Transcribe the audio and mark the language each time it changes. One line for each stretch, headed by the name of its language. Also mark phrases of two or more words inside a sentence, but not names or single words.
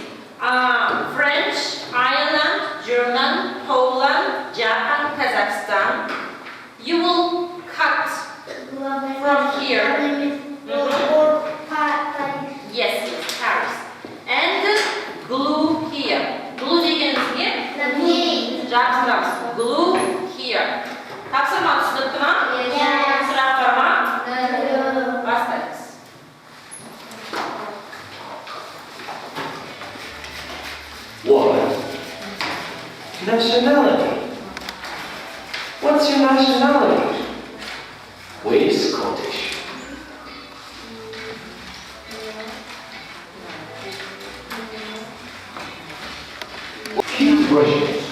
English: French, Ireland, German, Poland, Japan, Kazakhstan. You will cut from here. Yes, Paris. And glue here. Glue degeniz here. Жақсылап. Glue here.
Kazakh: Тапсырма түсінікті ма? Сұрақ бар ма? Бастаймыз.
English: What? Nationality. What's your nationality? We're Scottish. She's Russian.